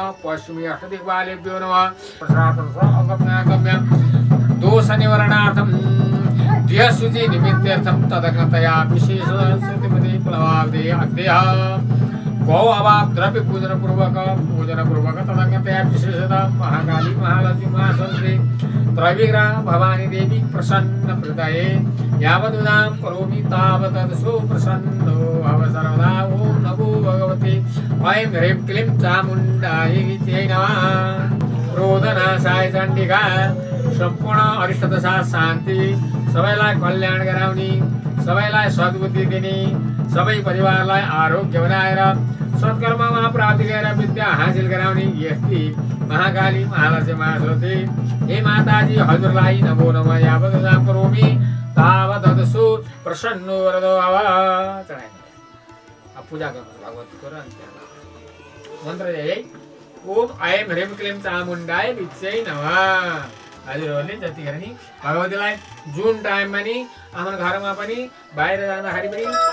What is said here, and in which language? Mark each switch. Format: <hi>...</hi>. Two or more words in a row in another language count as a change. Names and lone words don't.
<sa>पश्चिमे अष्टदिक्पालेभ्यो नमः प्रसादं दोष निवारणार्थं ध्यशुचि निमित्तार्थं तदग्नतया विशेष श्रुतिमति प्लवाब्दे अद्यः गौ अभाव द्रव्य पूजन पूर्वक तदङ्गतया विशेषता महाकाली महालक्ष्मी महासरस्वती त्रैविग्रह भवानी देवी प्रसन्न हृदये यावदुदां करोमि तावत् सुप्रसन्नो भव सर्वदा। ओम नमो भगवते ऐं ह्रीं क्लीं चामुण्डायै नमः। क्रोधनाशाय चण्डिका सम्पूर्ण अरिष्टदशा शान्ति</sa> <ne>सबैलाई कल्याण गराउने सबैलाई सद्बुद्धि दिने सबै परिवारलाई आरोग्य बनाएर सत्कर्ममा प्राप्ति गरेर विद्या हासिल गराउने यस्ती महाकाली महालक्ष्मी महासरस्वती हे माताजी हजुरलाई नमो नमः</ne> <sa>यावत् नाम करोमि तावत् सुप्रसन्नो वरदो भव।</sa> <ne>पूजा गर्नु भगवतीको र मन्त्र है</ne> <sa>ओम ऐं ह्रीं क्लीं चामुण्डाय विच्चै नमः।</sa> <ne>हजुरहरूले जतिखेर नि भगवतीलाई जुन टाइममा नि आफ्नो घरमा पनि बाहिर जाँदाखेरि पनि</ne>